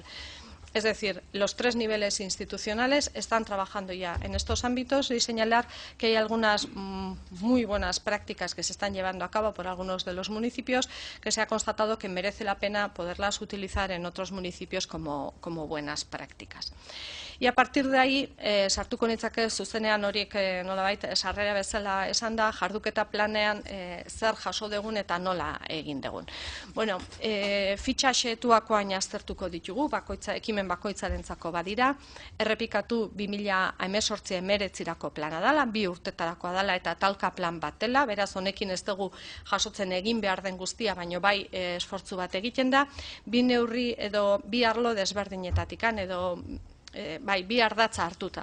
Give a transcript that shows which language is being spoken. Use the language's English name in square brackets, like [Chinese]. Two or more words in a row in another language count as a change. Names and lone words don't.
[Spanish] Es decir, los 3 niveles institucionales están trabajando ya en estos ámbitos y señalar que hay algunas muy buenas prácticas que se están llevando a cabo por algunos de los municipios que se ha constatado que merece la pena poderlas utilizar en otros municipios como buenas prácticas. Y a partir de ahí, [Basque] sartuko nitzake zuzenean horiek nolabait sarrera bezala esan da, jarduketa planean zer jaso dugun eta nola egin dugun. Bueno, fitxa xetuakoain aztertuko ditugu, ekimen bakoitzarentzako badira, errepikatu 2018-19 plana dela, 2 urtetarakoa dela eta talka plan bat dela, beraz honekin ez dugu jasotzen egin behar den guztia, baino bai esfortzu bat egiten da, 2 neurri edo 2 arlo desberdinetatikan edo bi ardatza hartuta.